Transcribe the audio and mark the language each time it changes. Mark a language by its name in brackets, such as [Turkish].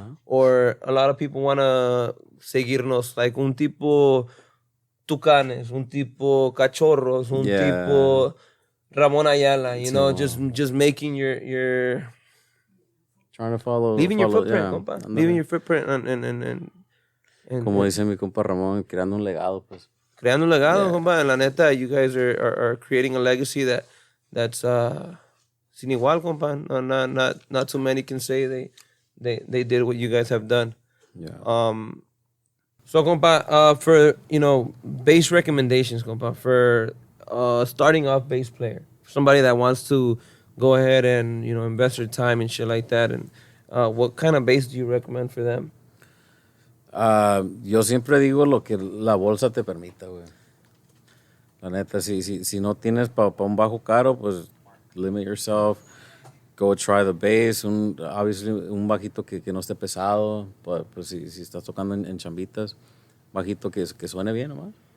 [English] Or a lot of people want to seguirnos, like [Spanish] un tipo Tucanes, un tipo Cachorros, un tipo Ramón Ayala, [English] you know, just making your trying to follow, leaving your footprint, compa. Leaving your footprint and [Spanish] como dice mi compa Ramón, creando un legado, pues. Creando un legado, compa. En la neta, [English] you guys are creating a legacy that's [Spanish] sin igual, [English] compa. No, not too many can say they did what you guys have done. Yeah. So, compa, for, you know, bass recommendations, compa, for starting off bass player, somebody that wants to go ahead and, you know, invest their time and shit like that, and what kind of bass do you recommend for them? [Spanish] Yo siempre digo lo que la bolsa te permita, güey. La neta, si no tienes pa un bajo caro, pues [English] limit yourself. Go try the bass. Obviously, [Spanish] un bajito que no esté pesado. Pues si estás tocando en chambitas, bajito que suene bien, nomás.